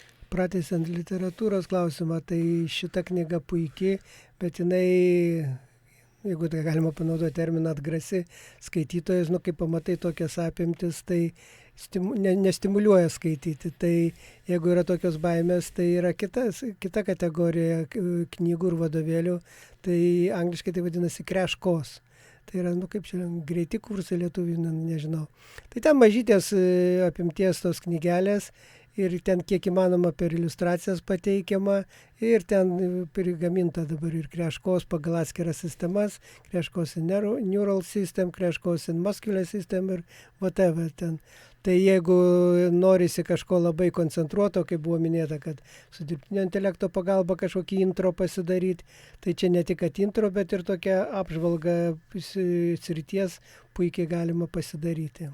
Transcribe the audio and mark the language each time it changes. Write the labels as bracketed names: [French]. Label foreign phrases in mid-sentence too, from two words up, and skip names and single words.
[Lithuanian] Pratęsiant literatūros klausimą, tai šita knyga puikiai, bet jinai, jeigu tai galima panaudoti terminą, atgrasi skaitytojas, kai pamatai tokias apimtis, tai nestimuliuoja skaityti. Tai jeigu yra tokios baimės, tai yra kita kategorija knygų ir vadovėlių, tai angliškai tai vadinasi [English] crash course. [Lithuanian] Tai yra, kaip čia, greiti kursai lietuvių, nežinau. Tai ten mažytės apimties tos knygelės, ir ten kiek įmanoma per iliustracijas pateikiama, ir ten prigaminta dabar ir [English] crash course [Lithuanian] pagal atskiras sistemas, [English] crash course in neural system, crash course in muscular system ir whatever ten. [Lithuanian] Tai jeigu norisi kažko labai koncentruoto, kaip buvo minėta, kad su dirbtinio intelekto pagalba kažkokį intro pasidaryti, tai čia ne tik kad intro, bet ir tokia apžvalga srities puikiai galima pasidaryti.